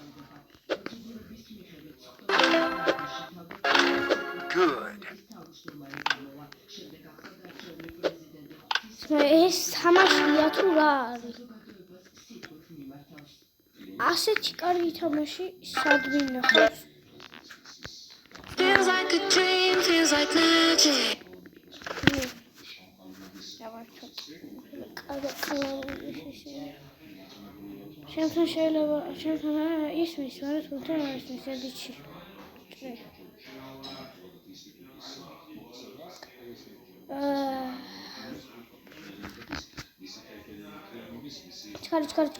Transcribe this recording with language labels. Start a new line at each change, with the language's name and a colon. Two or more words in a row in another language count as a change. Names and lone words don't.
Georgian: ეს თამაშია თუ რა არის? ასეთი კარგი თამაში სად მინახავს?
English: Feels like a dream, feels like magic.
Georgian: Შემთან შეიძლება, შემთან ისმის, მაგრამ თუნდაც არ ისმის ედიტში. ჩქარი.